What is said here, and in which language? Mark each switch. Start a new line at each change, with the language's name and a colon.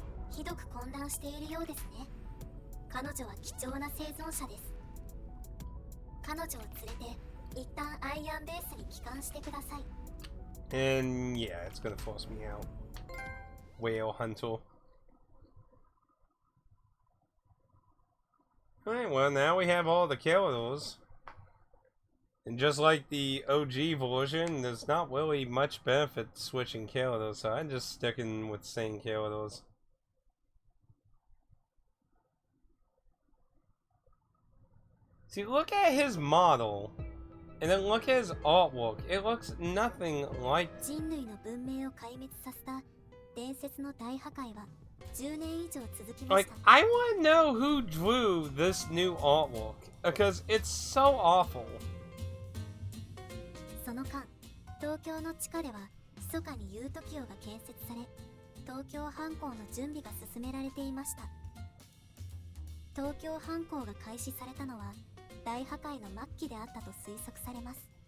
Japanese: ひどく混乱しているようですね。彼女は貴重な生存者です。彼女を連れて一旦アイアンベースに帰還してください。
English: And yeah, it's gonna force me out. Whale hunter. Alright, well now we have all the kills. And just like the OG version, there's not really much benefit switching kills, so I'm just sticking with same kills. See, look at his model, and then look at his artwork. It looks nothing like.
Japanese: 人類の文明を壊滅させた伝説の大破壊は10年以上続きまし
English: Like,
Japanese: た。
English: I want to know who drew this new artwork, because it's so awful.
Japanese: その間、東京の地下では密かにユートキオが建設され、東京反攻の準備が進められていました。東京反攻が開始されたのは大破壊の末期であったと推測されます。